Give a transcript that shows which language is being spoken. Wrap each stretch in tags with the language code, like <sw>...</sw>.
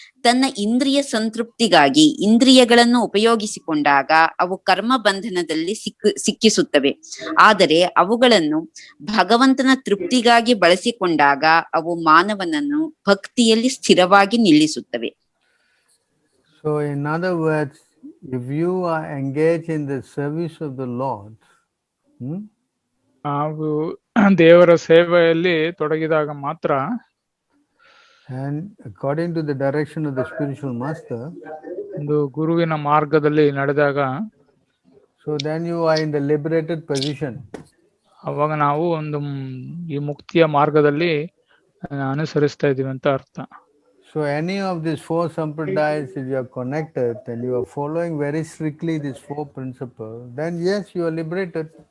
<kn>ತನ್ನ ಇಂದ್ರಿಯ ಸಂತೃಪ್ತಿಗಾಗಿ ಇಂದ್ರಿಯಗಳನ್ನು ಉಪಯೋಗಿಸಿಕೊಂಡಾಗ ಅವು ಕರ್ಮ ಬಂಧನದಲ್ಲಿ ಸಿಕ್ಕಿಸುತ್ತವೆ. ಆದರೆ ಅವುಗಳನ್ನು ಭಗವಂತನ ತೃಪ್ತಿಗಾಗಿ ಬಳಸಿಕೊಂಡಾಗ ಅವು ಮಾನವನನ್ನು ಭಕ್ತಿಯಲ್ಲಿ ಸ್ಥಿರವಾಗಿ ನಿಲ್ಲಿಸುತ್ತವೆ.</kn> <en>So in other words, if you are engaged in the service of the Lord,</en> <kn>ನಾವು ದೇವರ ಸೇವೆಯಲ್ಲಿ ತೊಡಗಿದಾಗ ಮಾತ್ರ,</kn> <en>and according to the direction of the spiritual master,</en> <kn>ಒಂದು ಗುರುವಿನ ಮಾರ್ಗದಲ್ಲಿ ನಡೆದಾಗ,</kn> <en>so then you are in the liberated position.</en> <kn>ಅವಾಗ ನಾವು ಒಂದು ಈ ಮುಕ್ತಿಯ ಮಾರ್ಗದಲ್ಲಿ ಅನುಸರಿಸ್ತಾ ಇದೀವಿ ಅಂತ ಅರ್ಥ.</kn> <en>So any of these 4 sampradayas, if you are connected and you are following very strictly these 4 principles, then yes, you are liberated.</en>